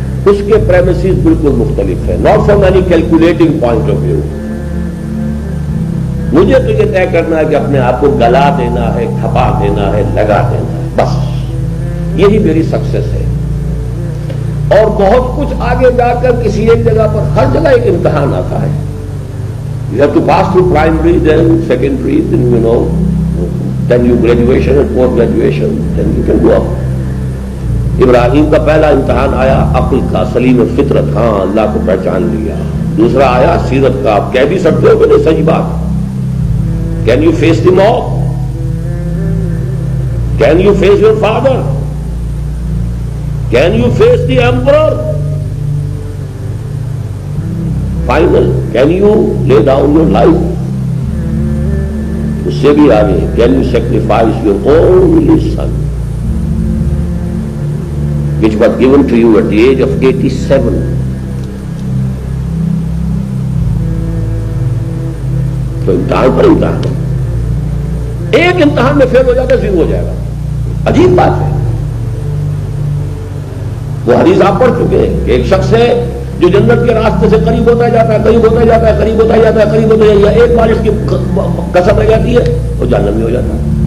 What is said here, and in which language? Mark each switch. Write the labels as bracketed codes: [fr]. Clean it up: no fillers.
[ur] اس کے پریمیسز بالکل مختلف ہیں. [en] Not from any calculating point of view. [ur] مجھے تو یہ طے کرنا ہے کہ اپنے آپ کو گلا دینا ہے، کھپا دینا ہے، لگا دینا ہے، بس یہی میری سکسیس ہے. اور بہت کچھ آگے جا کر کسی ایک جگہ پر ہر جگہ ایک امتحان آتا ہے. [en] You have to pass through primary, then secondary, then then you graduation and post graduation, then you can go up. [ur] ابراہیم کا پہلا امتحان آیا عقل کا، سلیم فطرت، ہاں اللہ کو پہچان لیا. دوسرا آیا سیرت کا. آپ کہہ بھی سکتے ہو کہ نہیں صحیح بات. [en] Can you face the mob? Can you face your father? Can you face the emperor? Final, can you lay down your life? [ur] اس سے بھی آگے, [en] can you sacrifice your only son, which was given to you at the age of 87? [ur] تو امتحان پر امتحان, ایک امتحان میں فیل ہو جاتا ہے, زیرو ہو جائے گا. عجیب بات ہے. وہ حدیث آپ پڑھ چکے ہیں کہ ایک شخص ہے جو جنت کے راستے سے قریب ہوتا جاتا ہے, قریب ہوتا جاتا ہے, قریب ہوتا جاتا ہے, قریب ہوتا جاتا ہے, ایک بار اس کی قسم رہ جاتی ہے وہ جہنم میں ہو جاتا ہے.